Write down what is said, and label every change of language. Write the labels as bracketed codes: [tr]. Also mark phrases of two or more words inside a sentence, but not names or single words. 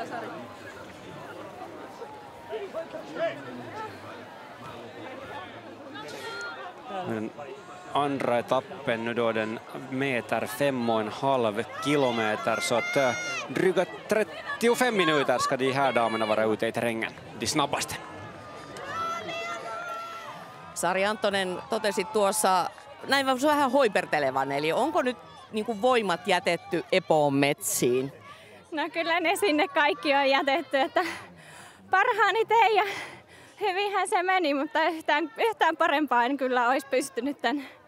[sv] Den andra etappen nu då, den meter 5,5 kilometer, så att dryga 35 minuter ska de här damerna vara ute i terrängen, de snabbaste. [fi] Sari Antonen totesi tuossa näin vähän hoipertelevan, eli onko nyt niin kuin voimat jätetty Epoon metsiin? No kyllä ne sinne kaikki on jätetty, että parhaani tein ja hyvinhän se meni, mutta yhtään parempaa en kyllä olisi pystynyt tän.